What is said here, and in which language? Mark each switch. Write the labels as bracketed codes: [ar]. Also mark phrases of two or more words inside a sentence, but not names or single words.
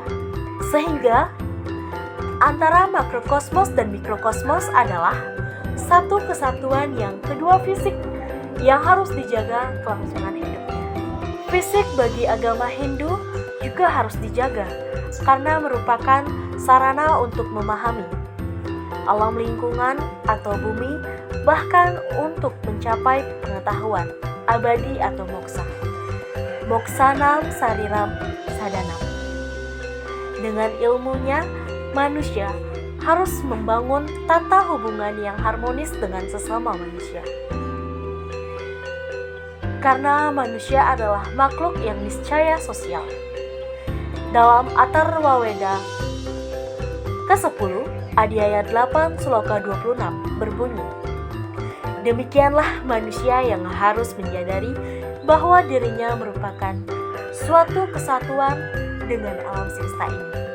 [id] Sehingga antara makrokosmos dan mikrokosmos adalah satu kesatuan yang kedua fisik yang harus dijaga kelangsungan hidupnya. Fisik bagi agama Hindu juga harus dijaga karena merupakan sarana untuk memahami alam lingkungan atau bumi, bahkan untuk mencapai pengetahuan abadi atau moksa. [sa] Moksanam sariram sadanam. [id] Dengan ilmunya, manusia harus membangun tata hubungan yang harmonis dengan sesama manusia. Karena manusia adalah makhluk yang niscaya sosial. Dalam Atharva Weda ke-10, Adhyaya 8, Sloka 26 berbunyi, demikianlah manusia yang harus menyadari bahwa dirinya merupakan suatu kesatuan dengan alam semesta ini.